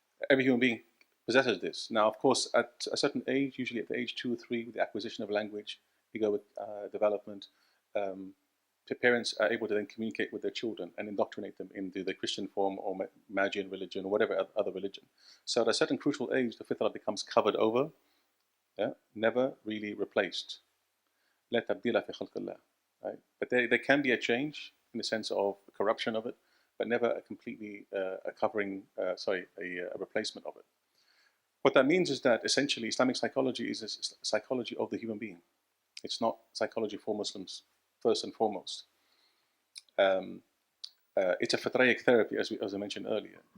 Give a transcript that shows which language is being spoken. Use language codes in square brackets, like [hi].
[en] Every human being possesses this. Now, of course, at a certain age, usually at the age 2 or 3, with the acquisition of language, you go with development, the parents are able to then communicate with their children and indoctrinate them into the Christian form or Magian religion or whatever other religion. So at a certain crucial age, the fitrah becomes covered over, never really replaced. [ar] لا تبديل في خلق الله, right? [en] But there can be a change in the sense of corruption of it, but never a completely a replacement of it. What that means is that essentially Islamic psychology is a psychology of the human being. It's not psychology for Muslims, first and foremost. It's a fitraic therapy, as I mentioned earlier.